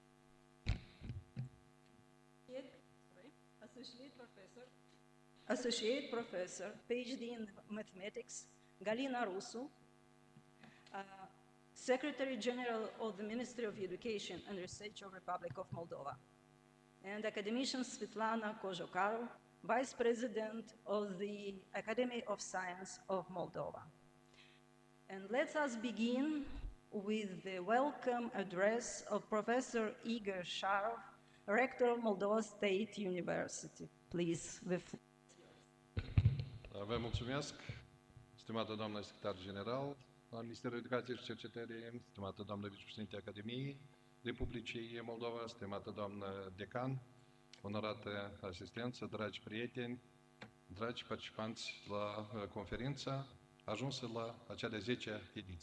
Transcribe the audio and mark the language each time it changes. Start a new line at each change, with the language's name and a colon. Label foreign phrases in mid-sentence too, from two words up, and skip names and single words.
English: Associate Professor, PhD in Mathematics, Galina Rusu, Secretary General of the Ministry of Education and Research of Republic of Moldova, and academician Svetlana Kozhokarov, Vice President of the Academy of Science of Moldova. And let us begin with the welcome address of Professor Igor Sharov, Rector of Moldova State University. Please, the floor.
Romanian: Vă mulțumesc, stimată doamnă secretar general al Ministerului Educației și Cercetării, stimată doamnă vicepreședinte Academiei Republicii Moldova, stimată doamnă decan, onorată asistență, dragi prieteni, dragi participanți la conferința ajunsă la acea de 10-a ediție.